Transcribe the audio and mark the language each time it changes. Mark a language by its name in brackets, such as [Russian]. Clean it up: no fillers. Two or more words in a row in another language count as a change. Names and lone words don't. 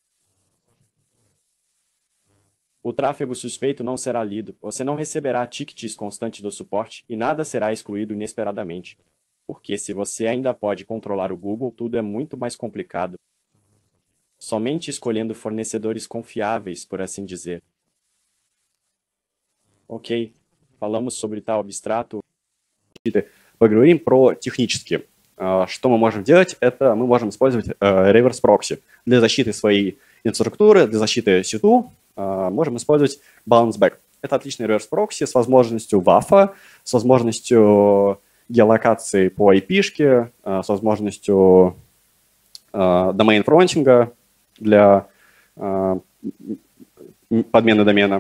[Portuguese] O tráfego suspeito não será lido, você não receberá tickets constantes do suporte e nada será excluído inesperadamente. Porque se você ainda pode controlar o Google, tudo é muito mais complicado. Somente escolhendo fornecedores confiáveis, por assim dizer. Ok, falamos sobre tal abstrato. [Russian] Поговорим про технически. Что мы можем делать? Это мы можем использовать реверс-прокси для защиты своей инфраструктуры, для защиты сету. Можем использовать [English] bounce back. [Russian] Это отличный реверс-прокси с возможностью WAF, с возможностью геолокации по IP-шке, с возможностью домен-фронтинга для подмены домена.